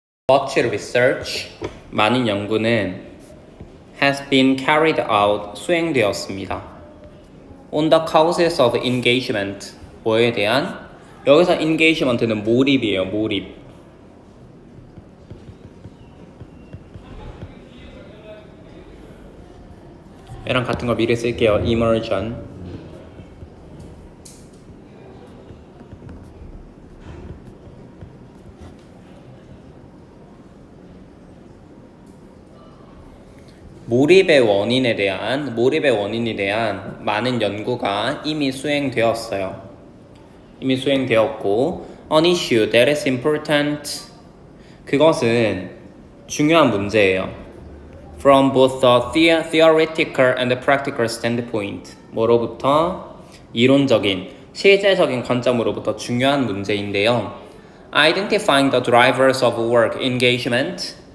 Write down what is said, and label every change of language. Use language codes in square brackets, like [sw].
[en] Much research, [ko] 많은 연구는 [en] has been carried out, [ko] 수행되었습니다. [en] On the causes of engagement, [ko] 뭐에 대한? 여기서 engagement는 몰입이에요, 몰입. 얘랑 같은 거 미리 쓸게요, immersion. 몰입의 원인에 대한 많은 연구가 이미 수행되었어요. 이미 수행되었고, [en] an issue that is important. [ko] 그것은 중요한 문제예요. [en] From both the theoretical and the practical standpoint. [ko] 뭐로부터? 이론적인, 실제적인 관점으로부터 중요한 문제인데요. [en] Identifying the drivers of work engagement.